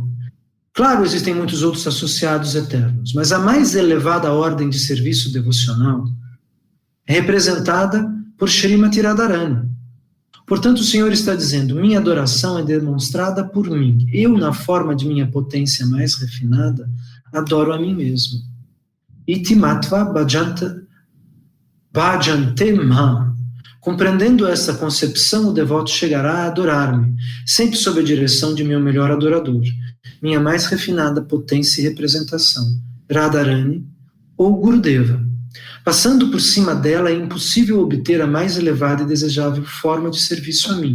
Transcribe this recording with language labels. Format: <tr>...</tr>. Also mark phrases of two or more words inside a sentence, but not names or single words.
<pt>Claro, existem muitos outros associados eternos, mas a mais elevada ordem de serviço devocional é representada por Srimati Radharani. Portanto, o Senhor está dizendo, minha adoração é demonstrada por mim. Eu, na forma de minha potência mais refinada, adoro a mim mesmo.</pt> <sa>Iti matva bhajante ma.</sa> <pt>Compreendendo essa concepção, o devoto chegará a adorar-me, sempre sob a direção de meu melhor adorador, minha mais refinada potência e representação, Radharani ou Gurudeva. Passando por cima dela, é impossível obter a mais elevada e desejável forma de serviço a mim.</pt>